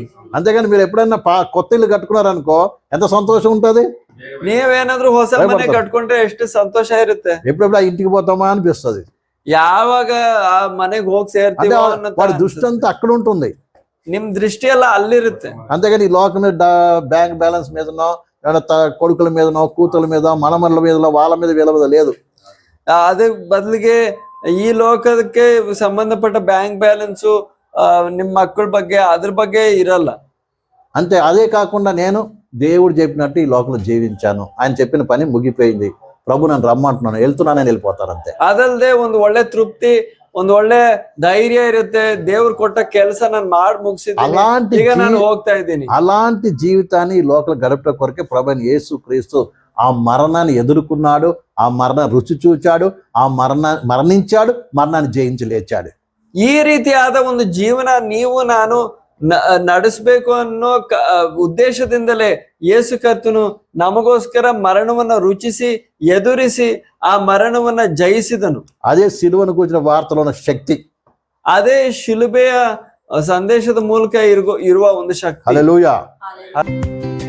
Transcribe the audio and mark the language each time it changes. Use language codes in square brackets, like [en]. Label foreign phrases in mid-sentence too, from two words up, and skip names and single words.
[te] అంతేగాని మీరు ఎప్పుడైనా కొత్త ఇల్లు కట్టుకున్నారనుకో ఎంత సంతోషం ఉంటది? [kn] ನೀವೇನಾದ್ರೂ ಹೊಸ ಮನೆ ಕಟ್ಕೊಂಡ್ರೆ ಎಷ್ಟು ಸಂತೋಷ ಇರುತ್ತೆ. [te] ఎప్పుడెప్పుడు ఆ ఇంటికి పోతామా అనిపిస్తుంది. [kn] ಯಾವಾಗ ಆ ಮನೆಗೆ ಹೋಗಿ ಸೇರ್ತೀವೋ ಅನ್ನೋ [te] వాడి దృష్టి అంతా అక్కడ ఉంటుంది, [kn] ನಿಮ್ ದೃಷ್ಟಿ ಎಲ್ಲ ಅಲ್ಲಿರುತ್ತೆ. [te] అంతేగాని ఈ లోకం మీద [en] bank balance [te] మీదనో, కొడుకుల మీదనో, కూతుల మీద, మనమల్ల మీద, వాళ్ళ మీద, వీళ్ళ మీద లేదు. [kn] ಅದ್ರ ಬದಲಿಗೆ ಈ ಲೋಕಕ್ಕೆ ಸಂಬಂಧಪಟ್ಟ [en] bank balance, [kn] ನಿಮ್ಮ ಮಕ್ಕಳ ಬಗ್ಗೆ, ಅದ್ರ ಬಗ್ಗೆ ಇರಲ್ಲ. [te] అంతే. అదే కాకుండా నేను దేవుడు చెప్పినట్టు ఈ లోకంలో జీవించాను, ఆయన చెప్పిన పని ముగిపోయింది, ప్రభు నన్ను రమ్మంటున్నాను, వెళ్తున్నానని వెళ్ళిపోతారు అంతే. [kn] ಅದಲ್ದೆ ಒಂದು ಒಳ್ಳೆ ತೃಪ್ತಿ, ಒಂದು ಒಳ್ಳೆ ಧೈರ್ಯ ಇರುತ್ತೆ. ದೇವ್ರು ಕೊಟ್ಟ ಕೆಲಸ ನಾನು ಮಾಡಿ ಮುಗಿಸಿದ್ದೀನಿ, ಈಗ ನಾನು ಹೋಗ್ತಾ ಇದ್ದೀನಿ. [te] అలాంటి జీవితాన్ని ఈ లోకల్ గడపట కొరకే ప్రభువైన యేసు క్రీస్తు ఆ మరణాన్ని ఎదుర్కొన్నాడు, ఆ మరణ రుచి చూచాడు, ఆ మరణించాడు, మరణాన్ని జయించి లేచాడు. [kn] ಈ ರೀತಿಯಾದ ಒಂದು ಜೀವನ ನೀವು ನಾನು ನಡೆಸಬೇಕು ಅನ್ನೋ ಉದ್ದೇಶದಿಂದಲೇ ಯೇಸು ಕರ್ತನು ನಮಗೋಸ್ಕರ ಮರಣವನ್ನ ರುಚಿಸಿ ಎದುರಿಸಿ ಆ ಮರಣವನ್ನ ಜಯಿಸಿದನು. [te] అదే సిలువను కూర్చిన వార్తలో ఉన్న శక్తి, [kn] ಅದೇ ಶಿಲುಬೆಯ ಸಂದೇಶದ ಮೂಲಕ ಇರುವ ಒಂದು ಶಕ್ತಿ. [te] హల్లెలూయా.